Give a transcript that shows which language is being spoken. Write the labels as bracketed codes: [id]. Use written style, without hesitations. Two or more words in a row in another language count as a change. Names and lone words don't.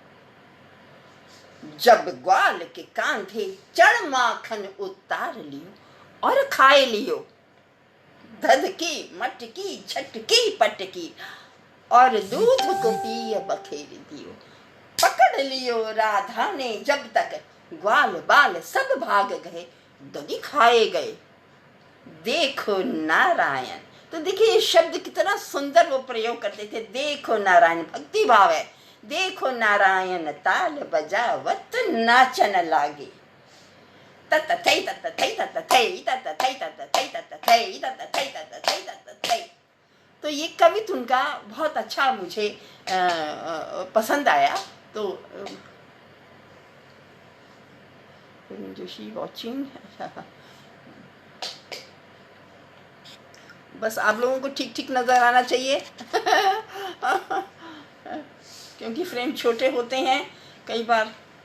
[bra] जब ग्वाल के कांधे चढ़ माखन उतार लियो और खाए लियो, धधकी मटकी छटकी पटकी और दूध को पिए बखेर दियो, पकड़ लियो राधा ने जब तक ग्वाल बाल सब भाग गए, दही खाए गए, देखो नारायण। [hi] तो देखिए ये शब्द कितना सुंदर वो प्रयोग करते थे, देखो नारायण, भक्ति भाव है। [bra] देखो नारायण ताल बजावत नाचन लागे, तत थई तत थई तत थई तत थई तत थई तत थई तत थई तत थई तत थई। [hi] तो ये कवित्व उनका बहुत अच्छा मुझे पसंद आया। तो जोशी वॉचिंग, बस आप लोगों को ठीक ठीक नजर आना चाहिए क्योंकि फ्रेम छोटे होते हैं कई बार।